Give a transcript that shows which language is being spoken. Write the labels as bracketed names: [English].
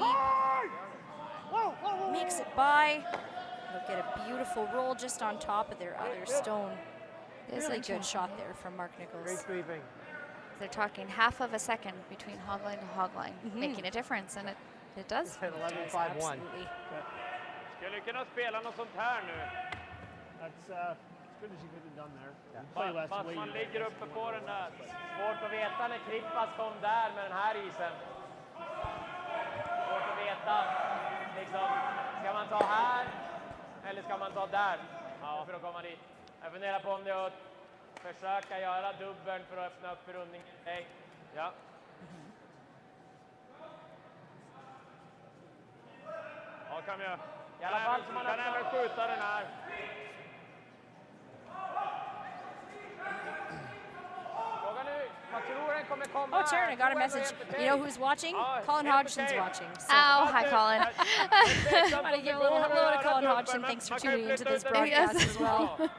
[English] Hard! Whoa, whoa, whoa. makes it by. They'll get a beautiful roll just on top of their other stone. Really good shot there from Mark Great Nichols. sweeping. They're talking half of a second between hog line to hog line, making a difference, and it does. Hit 11-5-1. Absolutely. [Swedish] Skulle kunna spela något sånt här nu. [English] That's as good as you could have done there. You play less [Swedish] Fast [English] weight. [Swedish] man ligger uppe på den där. Svårt att veta när Krippas kom där med den här isen. Svårt att veta. Liksom, ska man ta här eller ska man ta där? Ja, för att komma dit. Jag funderar på om det är att försöka göra dubbeln för att öppna upp för rundning. Nej. Ja. Ja, kan vi göra. I alla fall så man även skjuta den här. Fråga nu, vad tror den kommer komma? [English] Oh, Taryn, I got a message. You know who's watching? Colin Hodgson's watching. So Ow, hi Colin. I want to give a little hello to Colin Hodgson. Thanks for tuning into this broadcast as well.